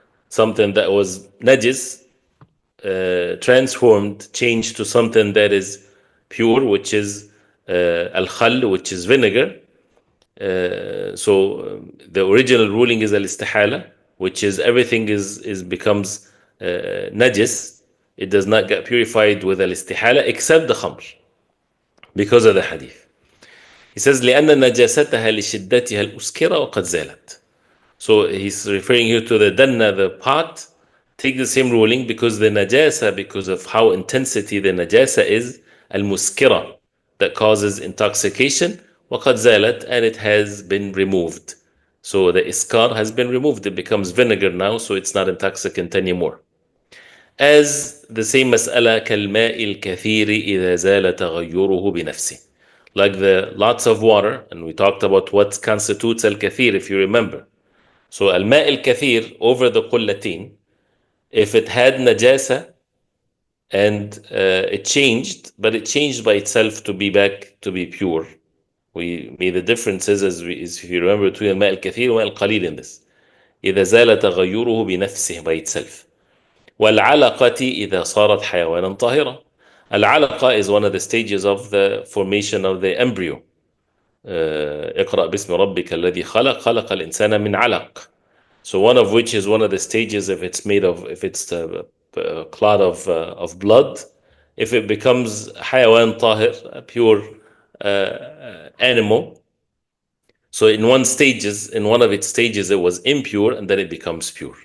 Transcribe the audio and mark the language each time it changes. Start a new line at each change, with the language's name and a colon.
English: Something that was najis, transformed, changed to something that is pure, which is al-khal, which is vinegar. So the original ruling is al-istihala, which is everything is becomes najis. It does not get purified with al-istihala except the khamr, because of the hadith. He says
Arabic: لأن نجاستها لشدتها الأسكرة وقد زالت.
English: So he's referring here to the danna, the pot, take the same ruling because the najasa, because of how intensity the najasa is, al-muskira, that causes intoxication,
Arabic: وقد زالت,
English: and it has been removed. So the iskar has been removed. It becomes vinegar now, so it's not intoxicant anymore. As the same
Arabic: مسألة كالماء الكثير إذا زال تغيره بنفسه.
English: Like the lots of water, and we talked about what constitutes al-kathir, if you remember. So al-ma' al-kathir over the qullatin, if it had najasa and it changed, but it changed by itself to be back to be pure. We made the differences as if you remember between al-ma' al-kathir and al-qalil in this.
Arabic: إذا زال تغيره بنفسه,
English: by itself.
Arabic: والعلقة إذا صارت حيوانا طاهرة.
English: العلقة is one of the stages of the formation of the embryo.
Arabic: اقرأ باسم ربك الذي خلق الإنسان من علق.
English: So one of which is one of the stages, if it's made of, if it's a clot of blood, if it becomes
Arabic: حيوان طاهر,
English: a pure animal. So in one of its stages, it was impure, and then it becomes pure.